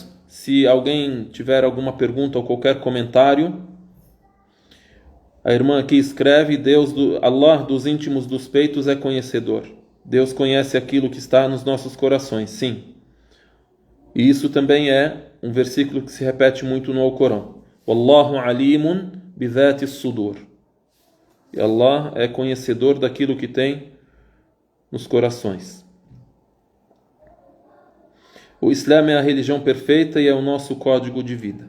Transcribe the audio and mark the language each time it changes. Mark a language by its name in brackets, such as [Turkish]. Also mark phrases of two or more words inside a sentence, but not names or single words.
[Portuguese] Se alguém tiver alguma pergunta ou qualquer comentário, a irmã aqui escreve, Allah dos íntimos dos peitos é conhecedor. Deus conhece aquilo que está nos nossos corações, sim. E isso também é um versículo que se repete muito no Alcorão. [Arabic] والله عليم بذات الصدور. [Portuguese] E Allah é conhecedor daquilo que tem nos corações. O Islã é a religião perfeita e é o nosso código de vida.